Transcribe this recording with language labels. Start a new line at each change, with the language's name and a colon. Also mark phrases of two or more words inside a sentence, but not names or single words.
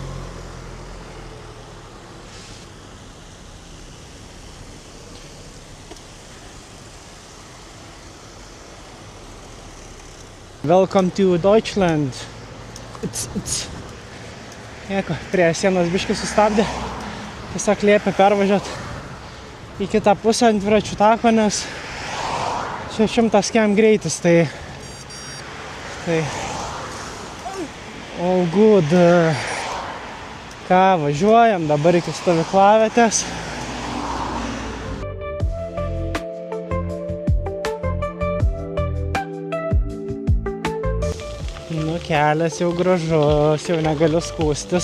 English: Welcome to Deutschland.
Lithuanian: Nieko, prie sienos biškį sustabdė. Tiesiog liepė pervažiuoti į kitą pusę ant dviračių tako, nes čia 100 km greitis, tai
English: all good.
Lithuanian: Ką, važiuojam dabar iki stovyklavietės. Nu, kelias jau gražus, jau negaliu skųstis.